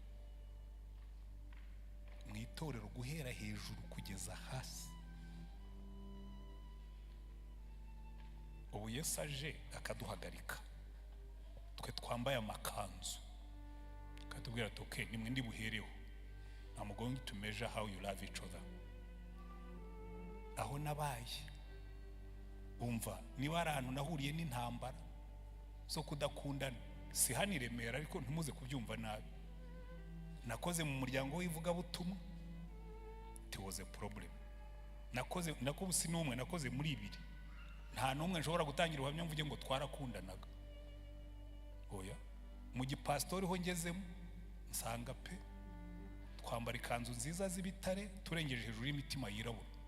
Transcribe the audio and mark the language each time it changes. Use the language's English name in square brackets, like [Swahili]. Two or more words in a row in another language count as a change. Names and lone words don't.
[Kinyarwanda] Mu itorero guhera hejuru kugeza hasi. Ubu Yesu aje akaduhagarika, twe twambaye amakanzu, akatubwira ati okay, nimwe ndi buhereho, [English] I'm going to measure how you love each other. [Kinyarwanda] Aho nabaye, umva niba ari ahantu nahuriye n'intambara zo kudakundana, si hano i Remera, ariko ntumuze kubyumva nabi. Nakoze mu muryango w'ivugabutumwa, [English] it was a problem. [Kinyarwanda] Nakoze si n'umwe, nakoze muri ibiri. Nta n'umwe nshobora gutangira ubuhamya mvuge ngo twarakundanaga. Oya, mu gipastori ho ngezemo nsanga pe twambara ikanzu nziza z'ibitare turengeje hejuru y'imitima yirabura.